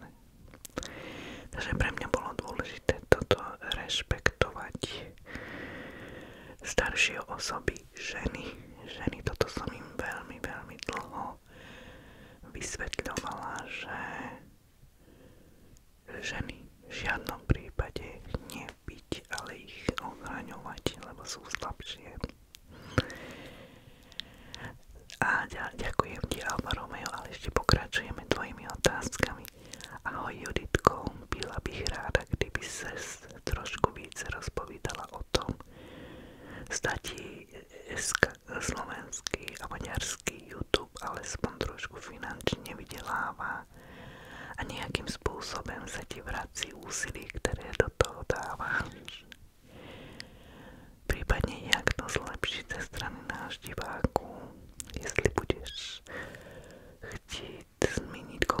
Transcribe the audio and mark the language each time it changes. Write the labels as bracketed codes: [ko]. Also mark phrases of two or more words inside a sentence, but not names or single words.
[sk] Takže pre mňa bolo dôležité toto rešpektovať staršie osoby, ženy, toto som im veľmi, veľmi dlho vysvetľovala, že ženy v žiadnom prípade nebyť, ale ich ochraňovať, lebo sú slabšie. A ďakujem ti, Alfa Romeo, ale ešte pokračujeme tvojimi otázkami. [cs] Ahoj Juditko, byla bych ráda, kdyby ses trošku více rozpovídala o tom, zda ti slovenský a maďarský YouTube alespoň trošku finančne vydelává a [sk] nejakým spôsobom sa ti [cs] vrací úsilí, ktoré do toho dávaš. Prípadne jak to zlepšiť ze strany náš diváku, jestli budeš chtít zmínit